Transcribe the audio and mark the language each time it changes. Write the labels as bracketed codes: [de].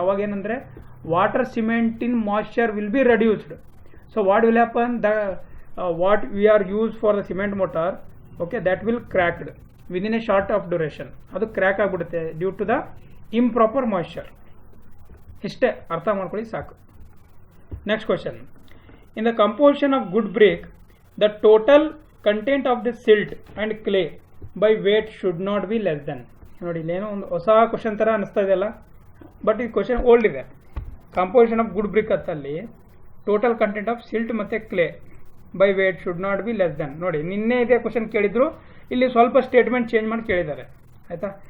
[kn] ಅವಾಗ ಏನಂದರೆ [en] Water ಸಿಮೆಂಟಿನ್ moisture will be reduced. So what will happen, what we are use for the cement mortar, okay, that will cracked within a short of duration. [kn] ಅದು crack ಆಗಿಬಿಡುತ್ತೆ due to the improper moisture. ಇಷ್ಟೇ ಅರ್ಥ ಮಾಡ್ಕೊಳ್ಳಿ ಸಾಕು. [en] Next question, in the composition of good brick, the total content of the silt and clay by weight should not be less than. [kn] ನೋಡಿ ಇಲ್ಲೇನೋ ಒಂದು ಹೊಸ ಕ್ವಶನ್ ಥರ ಅನಿಸ್ತಾ ಇದೆಯಲ್ಲ, ಬಟ್ ಈ ಕ್ವಶನ್ ಓಲ್ಡ್ ಇದೆ. [en] Composition of good brick ಅಂತಲ್ಲಿ total content of silt ಮತ್ತು clay by weight should not be less than. [kn] ನೋಡಿ ನಿನ್ನೆ ಇದೇ ಕ್ವಶನ್ ಕೇಳಿದ್ರು, ಇಲ್ಲಿ ಸ್ವಲ್ಪ ಸ್ಟೇಟ್ಮೆಂಟ್ ಚೇಂಜ್ ಮಾಡಿ ಕೇಳಿದ್ದಾರೆ ಆಯಿತಾ.